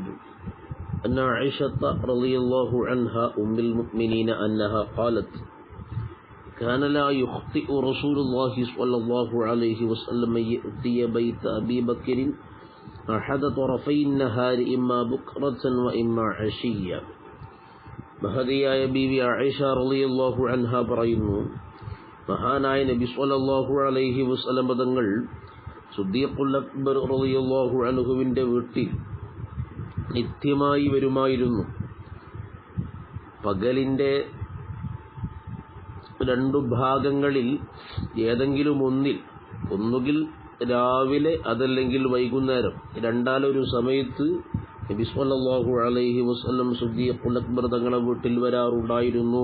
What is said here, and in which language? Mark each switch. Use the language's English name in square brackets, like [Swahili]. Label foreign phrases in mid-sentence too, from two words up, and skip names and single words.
[Arabic] أن عائشة رضي الله عنها أم المؤمنين أنها قالت: كان لا يخطئ رسول الله صلى الله عليه وسلم يأتي بيت أبي بكر أحد طرفي النهار إما بكرة وإما عشية. [Malayalam] മഹദിയായ ബീവി ആയിഷ [Arabic] رضي الله عنها [Malayalam] പറയുന്നു, മഹാനായ നബി [Arabic] صلى الله عليه وسلم [Malayalam] തങ്ങൾ സിദ്ദീഖുൽ അക്ബർ [Arabic] رضي الله عنه [Malayalam] വീട്ടിൽ നിത്യമായി വരുമായിരുന്നു. പകലിൻ്റെ രണ്ടു ഭാഗങ്ങളിൽ ഏതെങ്കിലും ഒന്നുകിൽ രാവിലെ അതല്ലെങ്കിൽ വൈകുന്നേരം, രണ്ടാലൊരു സമയത്ത് നബി [Arabic] صلى الله عليه وسلم [Malayalam] സിദ്ദീഖുൽ അക്ബർ തങ്ങളുടെ വീട്ടിൽ വരാറുണ്ടായിരുന്നു.